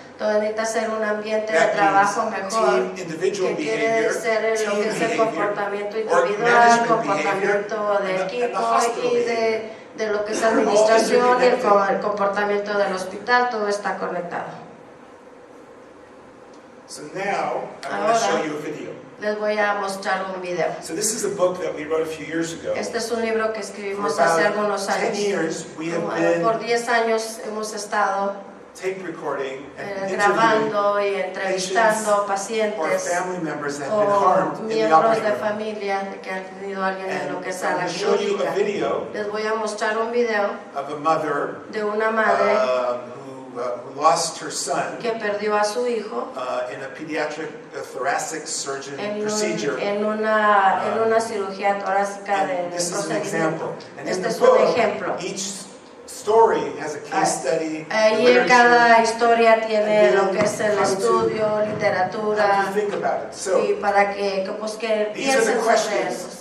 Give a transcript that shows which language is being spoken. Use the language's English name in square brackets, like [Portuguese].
[Spanish] Todo necesita ser un ambiente de trabajo mejor, que quiere ser lo que es el comportamiento individual, comportamiento de equipo y de lo que es administración y el comportamiento del hospital, todo está conectado. [English] So now I want to show you a video. [Spanish] Les voy a mostrar un video. [English] So this is a book that we wrote a few years ago. [Spanish] Este es un libro que escribimos hace algunos años. [English] 10 years we have been [Spanish] Por 10 años hemos estado [English] tape recording and [Spanish] grabando y entrevistando pacientes o miembros de familia que han tenido a alguien en lo que es a la clínica. Les voy a mostrar un video de una madre [English] who lost her son [Spanish] que perdió a su hijo [English] in a pediatric thoracic surgeon procedure. [Spanish] En una cirugía torácica de procedimiento. Este es un ejemplo. [English] Story has a case study. [Spanish] Y en cada historia tiene lo que es el estudio, literatura, y para que piensen sobre eso.